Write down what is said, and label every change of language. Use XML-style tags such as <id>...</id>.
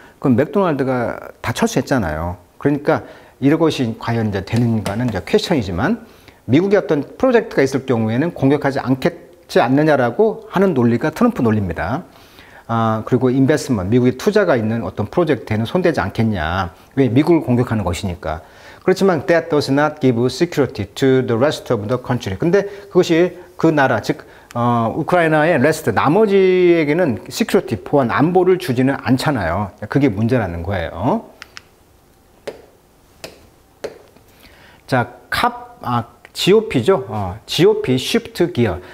<ko>그럼 맥도날드가 다 철수했잖아요. 그러니까 이것이 과연 이제 되는가는 이제 퀘스천이지만 미국의 어떤 프로젝트가 있을 경우에는 공격하지 않느냐라고 하는 논리가 트럼프 논리입니다. 그리고 인베스트먼트, 미국의 투자가 있는 어떤 프로젝트에는 손대지 않겠냐. 왜? 미국을 공격하는 것이니까. 그렇지만</ko> <en>that does not give security to the rest of the country.</en> <ko>근데 그것이 그 나라, 즉 우크라이나의 레스트, 나머지에게는 security, 보안, 안보를 주지는 않잖아요. 그게 문제라는 거예요. 자, GOP죠. GOP, Shift Gear.</ko>